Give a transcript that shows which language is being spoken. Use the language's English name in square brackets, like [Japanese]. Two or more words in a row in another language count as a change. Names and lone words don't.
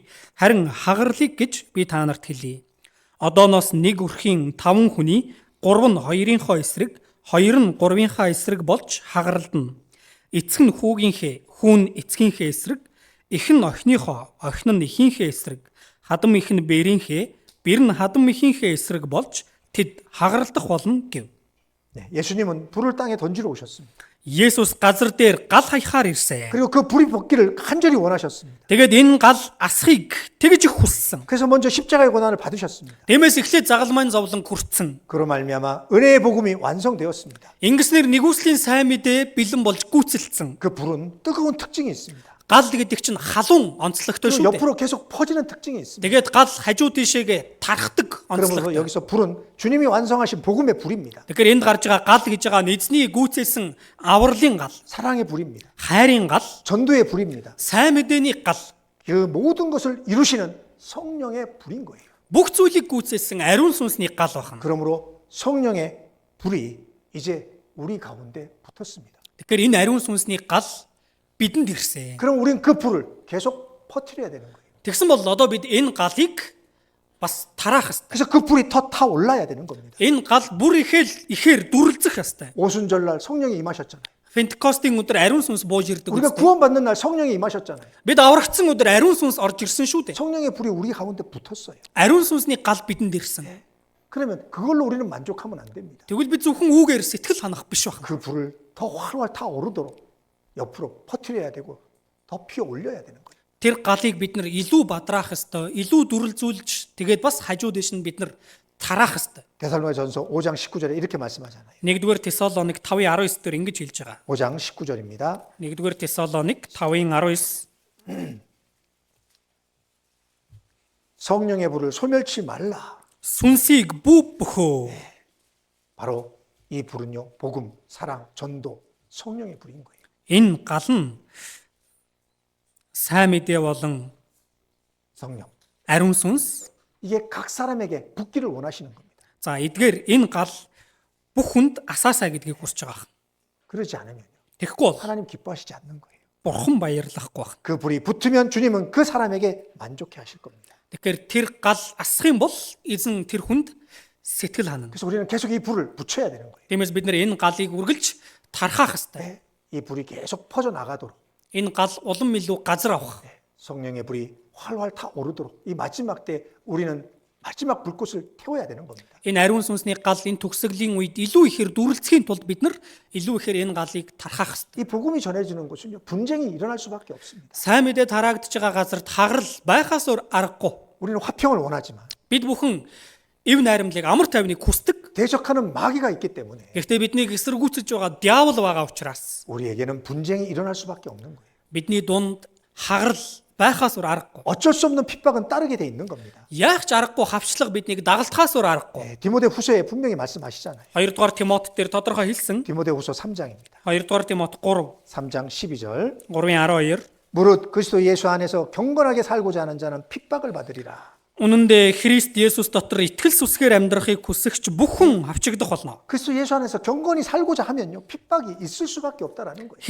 [Mongolian] Харин хагарлыг гэж би та нарт хэлье. Одооноос нэг өрхийн 5 хүний 3 нь 2-ынхоо эсрэг, 2 нь 3-ынхаа эсрэг болж хагаралдана. Эцэг нь хүүгийнхээ, хүүн эцгийнхээ эсрэг, эх нь охиныхоо, охин нь эхийнхээ эсрэг, хадам их нь бэрийнхээ, бэр нь хадам эхийнхээ эсрэг болж тэд хагаралдах болно гэв. [Korean] 네, 예수님은 불을 땅에 던지러 오셨습니다. [Mongolian] Есүс газар дээр гал хаяхаар ирсэн. [Korean] 그리고 그 불이 벗기를 간절히 원하셨습니다. [Mongolian] Тэгээд энэ гал асхыг тэгж их хүссэн. [Korean] 그래서 먼저 십자가의 고난을 받으셨습니다. [Mongolian] Тиймээс эхлээд загалмайн зовлон хүртсэн. [Korean] 그로 말미암아 은혜의 복음이 완성되었습니다. [Mongolian] Ингэснээр нэгүслийн сайн мэдээ бэлэн болж гүйцэлдсэн. [Korean] 그 불은 뜨거운 특징이 있습니다. [Mongolian] Гал гэдэг чинь халуун онцлогтой [Korean] 그리고 [Mongolian] шүү дээ. [Korean] 옆으로 계속 퍼지는 특징이 있습니다. [Mongolian] Тэгээд гал хажуу тийшээгээ тархдаг [Korean] 그러면서 [Mongolian] онцлогтой. [Korean] 여기서 불은 주님이 완성하신 복음의 불입니다. [Mongolian] Тэгэхээр энд гарч байгаа гал гэж байгаа нь эзний гүйцэлсэн авралын гал, [Korean] 사랑의 불입니다. [Mongolian] хайрын гал, [Korean] 전도의 불입니다. [Mongolian] сайн мэдээний гал. [Korean] 그 모든 것을 이루시는 성령의 불인 거예요. [Mongolian] Бүх зүйлийг гүйцэлсэн ариун сүнсний гал байна. [Korean] 그러므로 성령의 불이 이제 우리 가운데 붙었습니다. [Mongolian] Тэгэхээр энэ ариун сүнсний гал бидэнд ирсэн. [Korean] 그럼 우리는 그 불을 계속 퍼뜨려야 되는 거예요. [Mongolian] Тэгсэн бол одоо бид энэ галыг бас тараах ёстой. [Korean] 그래서 그 불이 더 타 올라야 되는 겁니다. [Mongolian] Энэ гал бүр ихээр дүрлзэх ёстой. [Korean] 오순절날 성령이 임하셨잖아요. [Mongolian] Пентекостийн өдөр ариун сүнс бууж ирдэг [Korean] 우리가 [Mongolian] үстэй. [Korean] 구원받는 날 성령이 임하셨잖아요. [Mongolian] Бид аврагдсан өдөр ариун сүнс орж ирсэн шүү дээ. [Korean] 성령의 불이 우리 가운데 붙었어요. [Mongolian] Ариун сүнсний гал бидэнд ирсэн. [Korean] 그러면 그걸로 우리는 만족하면 안 됩니다. [Mongolian] Тэгвэл бид зөвхөн үүгээр сэтгэл ханах биш байна. [Korean] 그 불을 더 활활 타오르도록 옆으로 퍼뜨려야 되고 더 피어 올려야 되는 거예요. [Mongolian] Тэр галыг бид нар илүү бадраах ёстой, илүү дүрлзүүлж, тэгээд бас хажуу дэш нь бид нар тараах ёстой. [Korean] 데살로니가전서 5장 19절에 이렇게 말씀하잖아요. [Mongolian] 1-р Тесалоник 5:19 дээр ингэж хэлж байгаа. [Korean] 5장 19절입니다. [Mongolian] 1-р Тесалоник 5:19 [Korean] 성령의 불을 소멸치 말라. [Mongolian] сүнсийг бүв бөхөө. [Korean] 바로 이 불은요, 복음, 사랑, 전도, 성령의 불인 거예요. [Mongolian] Энэ гал нь сайн мэдээ болон [Korean] 성령. [Mongolian] ариун сүнс. [Korean] 이게 각 사람에게 붙기를 원하시는 겁니다. [Mongolian] За эдгээр энэ гал бүх хүнд асаасаа гэдгийг хүсэж байгаа. [Korean] 그러지 않으면 [Mongolian] Тэгэхгүй бол [Korean] 하나님 기뻐하시지 않는 거예요. [Mongolian] бурхан баярлахгүй байх. [Korean] 그 불이 붙으면 주님은 그 사람에게 만족해 하실 겁니다. [Mongolian] Тэгэхээр тэр гал асах юм бол эзэн тэр хүнд сэтгэл ханана. [Korean] 그래서 우리는 계속 이 불을 붙여야 되는 거예요. [Mongolian] Тиймээс бид нар энэ галыг үргэлж тархаах ёстой. [Korean] 이 불이 계속 퍼져 나가도록 [Mongolian] Энэ гал улам илүү газар авах. [Korean] 성령의 불이 활활 타오르도록 이 마지막 때 우리는 마지막 불꽃을 태워야 되는 겁니다. [Mongolian] Энэ ариун сүнсний гал энэ төгсгөлийн үед илүү ихээр дүрлцхийн тулд бид нар илүү ихээр энэ галыг тархаах ёстой. [Korean] 이 복음이 전해지는 곳은요, 분쟁이 일어날 수밖에 없습니다. [Mongolian] Сайн мэдээ тараагдж байгаа газарт хагарал байхаас өөр аргагүй. [Korean] 우리는 화평을 원하지만 [Mongolian] Бид бүхэн эв найрамдлыг амар тайвныг хүсдэг. [Korean] 대적하는 마귀가 있기 때문에 [Mongolian] Гэхдээ биднийг эсэргүүцэж байгаа диавол байгаа учраас [Korean] 우리에게는 분쟁이 일어날 수밖에 없는 거예요. [Mongolian] бидний дунд хагарал байхаас өөр аргагүй. [Korean] 어쩔 수 없는 핍박은 따르게 돼 있는 겁니다. [Mongolian] Яах ч аргагүй хавчлага биднийг дагалдахаас өөр аргагүй. [Korean] 디모데 후서에 분명히 말씀하시잖아요. [Mongolian] 2-р Тимот дээр тодорхой хэлсэн. [Korean] 디모데 후서 3장입니다. [Mongolian] 2-р Тимот [Korean] 3장 12절. [Mongolian] 3:12 [Korean] 무릇 그리스도 예수 안에서 경건하게 살고자 하는 자는 핍박을 받으리라. [Mongolian] Үнэн дээр Христ Есүс дотор итгэл сүсгээр амьдрахыг хүсэгч бүх хүн авчигдах болно. [Korean] 그리스도 예수 안에서 경건히 살고자 하면요, 핍박이 있을 수밖에 없다라는 거예요.